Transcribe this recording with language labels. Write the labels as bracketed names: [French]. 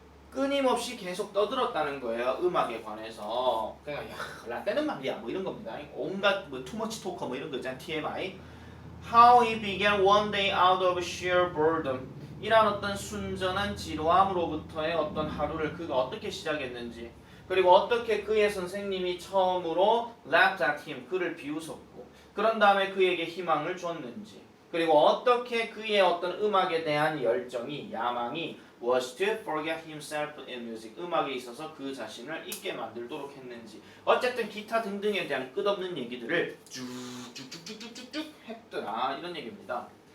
[Korean] 끊임없이 계속 떠들었다는 거예요. 음악에 관해서. 그러니까 야, 라떼는 말이야 뭐 이런 겁니다. 온갖 뭐 투머치 토커 뭐 이런 거 있잖아요. TMI. [English] How he began one day out of sheer boredom. [Korean] 이런 어떤 순전한 지루함으로부터의 어떤 하루를 그가 어떻게 시작했는지 그리고 어떻게 그의 선생님이 처음으로 [English] laughed at him [Korean] 그를 비웃었고 그런 다음에 그에게 희망을 줬는지 그리고 어떻게 그의 어떤 음악에 대한 열정이 야망이 [English] was to forget himself in music [Korean] 음악에 있어서 그 자신을 잊게 만들도록 했는지 어쨌든 기타 등등에 대한 끝없는 얘기들을 쭉쭉쭉쭉쭉 했더라 이런 얘기입니다.